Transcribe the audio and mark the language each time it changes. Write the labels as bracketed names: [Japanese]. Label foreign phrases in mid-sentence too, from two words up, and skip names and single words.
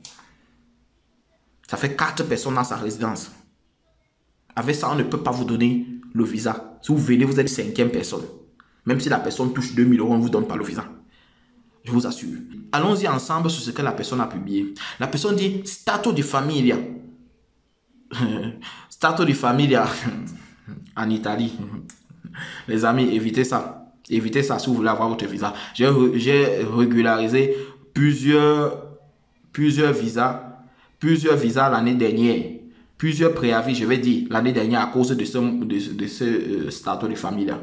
[French] Ça fait 4 personnes dans sa résidence. Avec ça, on ne peut pas vous donner le visa. Si vous venez, vous êtes 5e personne. Même si la personne touche 2000 €, on ne vous donne pas le visa. Je vous assure. Allons-y ensemble sur ce que la personne a publié. La personne dit [Italian] stato di famiglia. Stato di famiglia [French] en Italie. Les amis, évitez ça. Évitez ça si vous voulez avoir votre visa. J'ai régularisé plusieurs visas l'année dernière. Plusieurs préavis, je vais dire, l'année dernière à cause de ce statut de famille là.